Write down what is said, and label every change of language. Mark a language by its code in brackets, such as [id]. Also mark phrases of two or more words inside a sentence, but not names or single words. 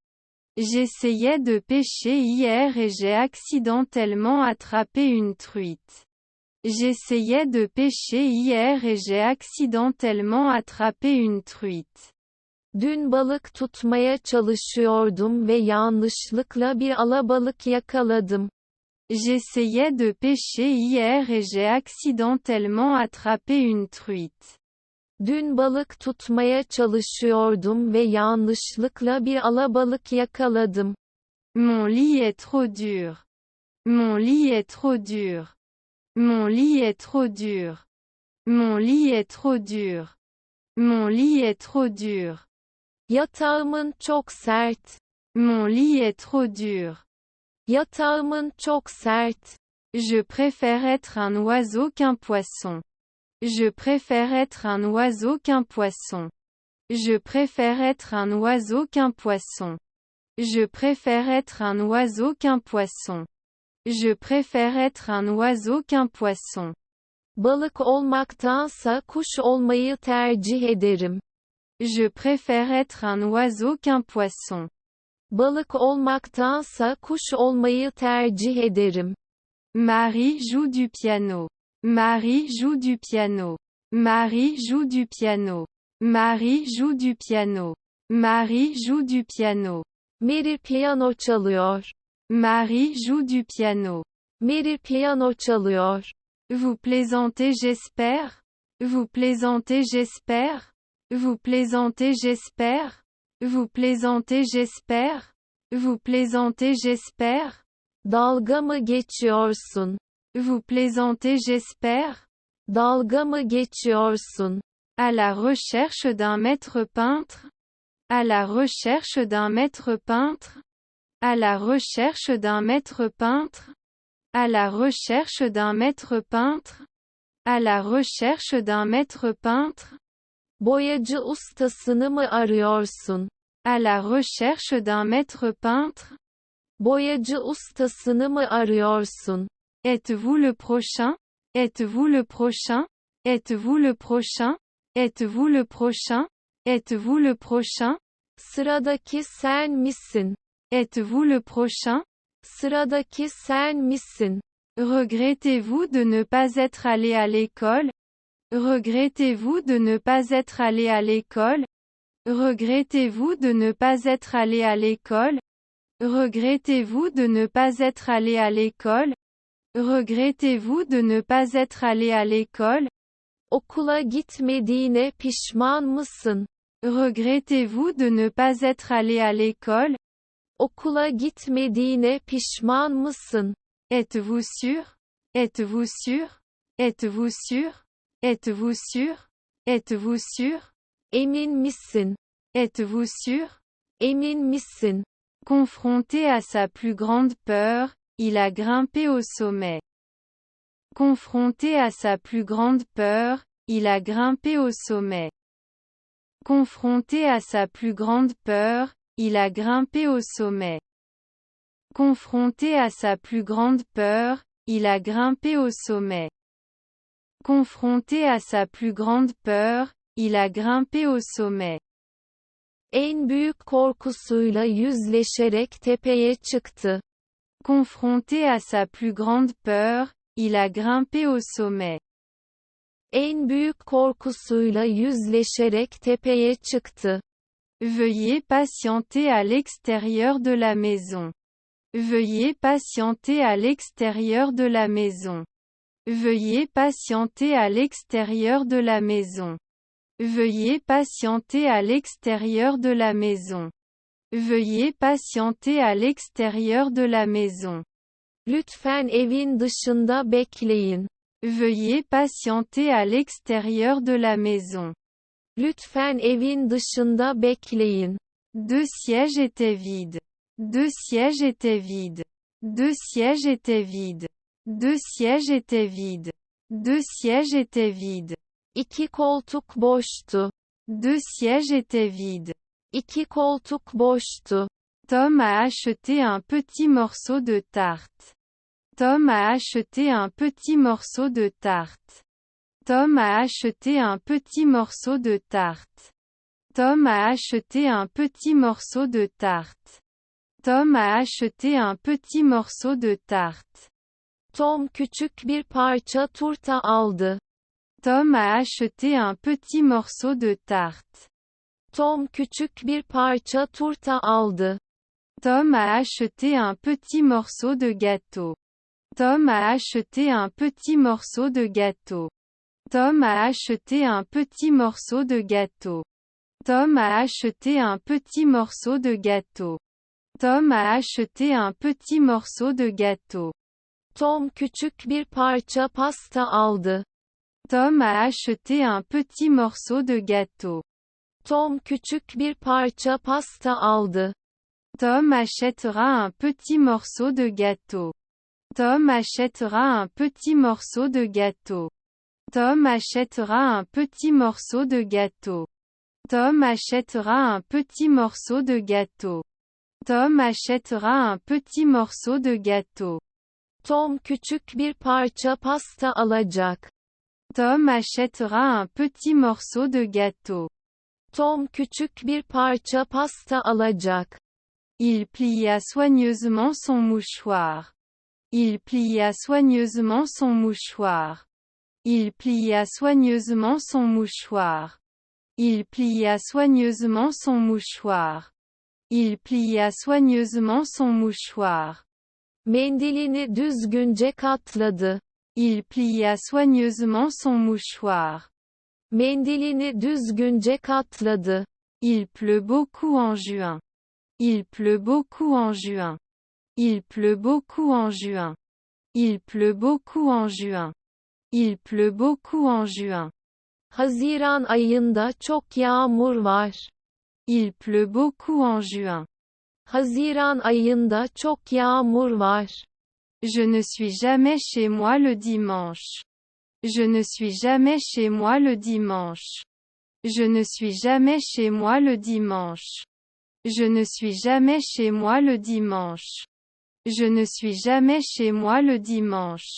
[fr] J'essayais de pêcher hier et j'ai accidentellement attrapé une truite. J'essayais de pêcher hier et j'ai accidentellement attrapé une truite. [tr] Dün balık tutmaya çalışıyordum ve yanlışlıkla bir alabalık yakaladım. [fr] J'essayais de pêcher hier et j'ai accidentellement attrapé une truite. [tr] Dün balık tutmaya çalışıyordum ve yanlışlıkla bir alabalık yakaladım. [fr] Mon lit est trop dur. Mon lit est trop dur. Mon lit est trop dur. Mon lit est trop dur. Mon lit est trop dur. [tr] Yatağımın çok sert. [fr] Mon lit est trop dur. [tr] Yatağımın çok sert. [fr] Je préfère être un oiseau qu'un poisson. Je préfère être un oiseau qu'un poisson. Je préfère être un oiseau qu'un poisson. Je préfère être un oiseau qu'un poisson. Je préfère être un oiseau qu'un poisson. [tr] Balık olmaktansa kuş olmayı tercih ederim. [fr] Je préfère être un oiseau qu'un poisson. [tr] Balık olmaktansa kuş olmayı tercih ederim. [fr] Marie joue du piano. Marie joue du piano. Marie joue du piano. Marie joue du piano. Marie joue du piano. [tr] Mary piyano çalıyor. [fr] Marie joue du piano. [tr] Mary piyano çalıyor. [fr] Vous plaisantez, j'espère? Vous plaisantez, j'espère? Vous plaisantez, j'espère? Vous plaisantez, j'espère? Vous plaisantez, j'espère? [tr] Dalga mı geçiyorsun? [fr] Vous plaisantez, j'espère? [tr] Dalga mı geçiyorsun? [fr] À la recherche d'un maître peintre? À la recherche d'un maître peintre? À la recherche d'un maître peintre? À la recherche d'un maître peintre? À la recherche d'un maître peintre? [tr] Boyacı ustasını mı arıyorsun? [fr] À la recherche d'un maître peintre? [tr] Boyacı ustasını mı arıyorsun? [fr] Êtes-vous le prochain? Êtes-vous le prochain? Êtes-vous le prochain? Êtes-vous le prochain? Êtes-vous le prochain? [tr] Sıradaki sen misin? [fr] Êtes-vous le prochain? [tr] Sıradaki sen misin? [fr] Regrettez-vous de ne pas être allé à l'école? Regrettez-vous de ne pas être allé à l'école? Regrettez-vous de ne pas être allé à l'école? Regrettez-vous de ne pas être allé à l'école? Regrettez-vous de ne pas être allé à l'école? [tr] Okula gitmediğine pişman mısın? [fr] Regrettez-vous de ne pas être allé à l'école? [tr] Okula gitmediğine pişman mısın? [fr] Êtes-vous sûr? Êtes-vous sûr? Êtes-vous sûr? Êtes-vous sûr? Êtes-vous sûr? [tr] Emin misin? [fr] Êtes-vous sûr? [tr] Emin misin? [fr] Confronté à sa plus grande peur, il a grimpé au sommet. Confronté à sa plus grande peur, il a grimpé au sommet. Confronté à sa plus grande peur, il a grimpé au sommet. Confronté à sa plus grande peur, il a grimpé au sommet. Confronté à sa plus grande peur, il a grimpé au sommet. [tr] En büyük korkusuyla yüzleşerek tepeye çıktı. [fr] Confronté à sa plus grande peur, il a grimpé au sommet. [tr] En büyük korkusuyla yüzleşerek tepeye çıktı. [fr] Veuillez patienter à l'extérieur de la maison. Veuillez patienter à l'extérieur de la maison. Veuillez patienter à l'extérieur de la maison. Veuillez patienter à l'extérieur de la maison. Veuillez patienter à l'extérieur de la maison. [tr] Lütfen evin dışında bekleyin. [fr] Veuillez patienter à l'extérieur de la maison. [tr] Lütfen evin dışında bekleyin. [fr] Deux sièges étaient vides. Deux sièges étaient vides. Deux sièges étaient vides. Deux sièges étaient vides. Deux sièges étaient vides. [tr] İki koltuk boştu. [fr] Deux sièges étaient vides. [tr] İki koltuk boştu. [fr] Tom a acheté un petit morceau de tarte. Tom a acheté un petit morceau de tarte. Tom a acheté un petit morceau de tarte. Tom a acheté un petit morceau de tarte. Tom a acheté un petit morceau de tarte. [tr] Tom küçük bir parça turta aldı. [fr] Tom a acheté un petit morceau de tarte. [tr] Tom küçük bir parça turta aldı. [fr] Tom a acheté un petit morceau de gâteau. Tom a acheté un petit morceau de gâteau. Tom a acheté un petit morceau de gâteau. Tom a acheté un petit morceau de gâteau. Tom a acheté un petit morceau de gâteau. [tr] Tom küçük bir parça pasta aldı. [fr] Tom a acheté un petit morceau de gâteau. [tr] Tom küçük bir parça pasta aldı. [fr] Tom achètera un petit morceau de gâteau. Tom achètera un petit morceau de gâteau. Tom achètera un petit morceau de gâteau. Tom achètera un petit morceau de gâteau. Tom achètera un petit morceau de gâteau. [tr] Tom küçük bir parça pasta alacak. [fr] Tom achètera un petit morceau de gâteau. [tr] Tom küçük bir parça pasta alacak. [fr] Il plia soigneusement son mouchoir. Il plia soigneusement son mouchoir. Il plia soigneusement son mouchoir. Il plia soigneusement son mouchoir. Il plia soigneusement son mouchoir. [tr] Mendilini düzgünce katladı. [fr] Il plia soigneusement son mouchoir. [tr] Mendilini düzgünce katladı. [fr] Il pleut beaucoup en juin. Il pleut beaucoup en juin. Il pleut beaucoup en juin. Il pleut beaucoup en juin. Il pleut beaucoup en juin. [tr] Haziran ayında çok yağmur var. [fr] Il pleut beaucoup en juin. [tr] Haziran ayında çok yağmur var. [fr] Je ne suis jamais chez moi le dimanche. Je ne suis jamais chez moi le dimanche. Je ne suis jamais chez moi le dimanche. Je ne suis jamais chez moi le dimanche. Je ne suis jamais chez moi le dimanche.